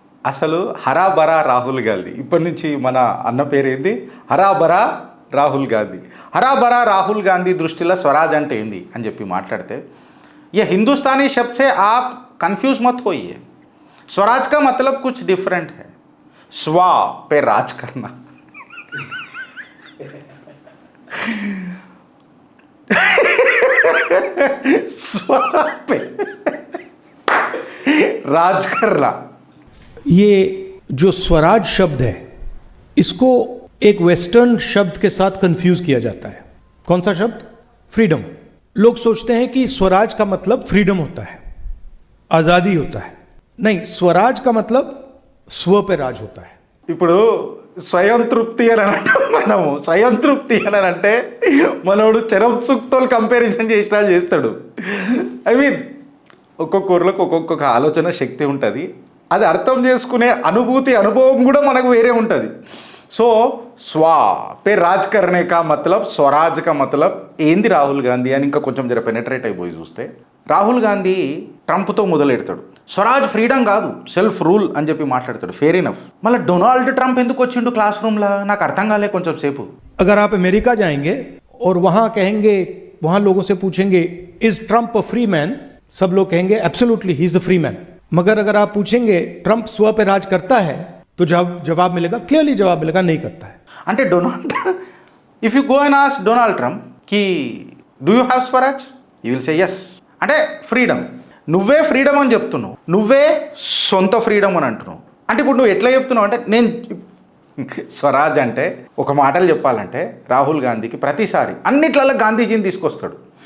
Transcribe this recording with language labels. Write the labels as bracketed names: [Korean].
[Telugu] అసలు హరాబరా రాహుల్ గాంధీ, ఇప్పటి నుంచి మన అన్న పేరేంది? హరాబరా రాహుల్ గాంధీ। హరాబరా రాహుల్ గాంధీ దృష్టిలో స్వరాజ్ అంటే ఏంది అని చెప్పి మాట్లాడితే, [Hindi] ये हिंदुस्तानी शब्द से आप कंफ्यूज मत होइए, स्वराज का मतलब कुछ डिफरेंट है, स्वा पे राज करना। स्वा पे राज करना। ये जो स्वराज शब्द है इसको एक वेस्टर्न शब्द के साथ कंफ्यूज किया जाता है। कौन सा शब्द? फ्रीडम। लोग सोचते हैं कि स्वराज का मतलब फ्रीडम होता है, आज़ादी होता है। नहीं, स्वराज का मतलब स्व पे राज होता है। [Telugu] ఇప్పుడు స్వయం తృప్తి అని అంటే మనము స్వయం తృప్తి అని అంటే మనోడు చరం సుక్తో కంపారిజన్ చేసినా చేస్తాడు। [English] I mean [Telugu] ఒక్కొక్కరికి ఒక్కొక్క ఆలోచన శక్తి ఉంటుంది, అది అర్థం చేసుకునే అనుభవం కూడా మనకు వేరే ఉంటుంది। సో [Hindi] స్వా పే రాజ్ కర్నే కా మతలబ్, [Telugu] స్వరాజ్ కా మతలబ్ ఏంది రాహుల్ గాంధీ అని ఇంకా కొంచెం జర పెనట్రేట్ అయిపోయి చూస్తే, రాహుల్ గాంధీ ట్రంప్తో మొదలెడతాడు, స్వరాజ్ ఫ్రీడమ్ కాదు సెల్ఫ్ రూల్ అని చెప్పి మాట్లాడతాడు, [English] Fair enough. [Telugu] మళ్ళీ డొనాల్డ్ ట్రంప్ ఎందుకు వచ్చిండు క్లాస్ రూమ్లో నాకు అర్థం కాలే కొంచెం సేపు। [Hindi] अगर आप अमेरिका जाएंगे और वहाँ कहेंगे, वहाँ लोगों से पूछेंगे [English] is Trump a free man, [Hindi] सब लोग कहेंगे [English] Absolutely he is a free man. [Hindi] मगर अगर आप पूछेंगे ट्रंप स्व पे राज करता है तो जवाब मिलेगा, क्लियरली जवाब मिलेगा नहीं करता है। [Telugu] అంటే Donald, [English] If you go and ask Donald Trump కి do you have swaraj, you will say yes. [Telugu] అంటే ఫ్రీడమ్, నువ్వే ఫ్రీడమ్ అని చెప్తున్నావు, నువ్వే సొంత ఫ్రీడమ్ అని అంటున్నావు, అంటే ఇప్పుడు నువ్వు ఎట్లా చెప్తున్నావు అంటే నేను స్వరాజ్ అంటే ఒక మాటలు చెప్పాలంటే రాహుల్ గాంధీకి ప్రతిసారి అన్నిట్లలో గాంధీజీని తీసుకొస్తాడు।